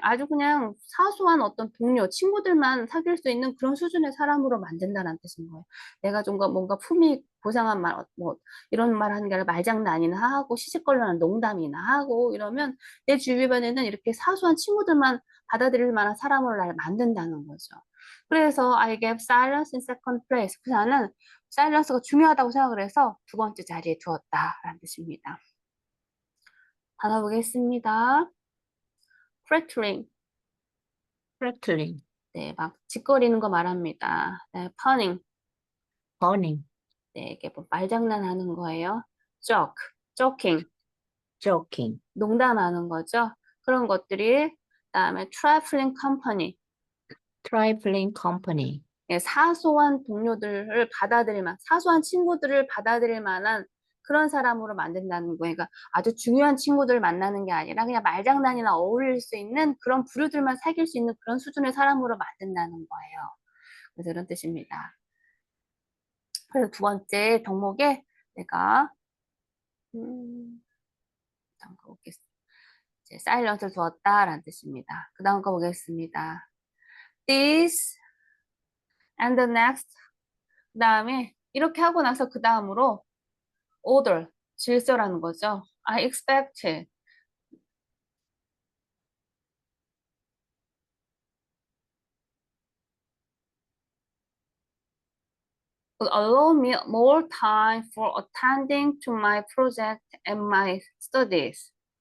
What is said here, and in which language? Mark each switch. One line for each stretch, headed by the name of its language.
Korean: 아주 그냥 사소한 어떤 동료, 친구들만 사귈 수 있는 그런 수준의 사람으로 만든다는 뜻인 거예요. 내가 좀 뭔가 품이 고상한 말, 뭐, 이런 말 하는 게 아니라 말장난이나 하고, 시시껄렁한 농담이나 하고, 이러면 내 주변에는 이렇게 사소한 친구들만 받아들일 만한 사람으로 날 만든다는 거죠. 그래서
English: I gave silence in second place.
Korean: 그 나는 사일런스가 중요하다고 생각을 해서 두 번째 자리에 두었다라는 뜻입니다. 단어 보겠습니다. prattling.
English: Prattling,
Korean: 네, 막 짓거리는 거 말합니다.
English: 네, punning. burning,
Korean: 네, 이게 뭐 말장난하는 거예요.
English: joking. joking,
Korean: 농담하는 거죠. 그런 것들이 그다음에
English: trifling company. Trifling company.
Korean: 예, 사소한 동료들을 받아들일 만, 사소한 친구들을 받아들일 만한 그런 사람으로 만든다는 거예요. 그러니까 아주 중요한 친구들을 만나는 게 아니라 그냥 말장난이나 어울릴 수 있는 그런 부류들만 사귈 수 있는 그런 수준의 사람으로 만든다는 거예요. 그래서 이런 뜻입니다. 그래서 두 번째 덕목에 내가 잠깐 보겠습니다. 이제 사일런트를 두었다라는 뜻입니다. 그 다음 거 보겠습니다.
English: This and the next.
Korean: 그 다음에 이렇게 하고 나서 그 다음으로 order, 질서라는 거죠.
English: I expect would allow me more time for attending to my project and my studies.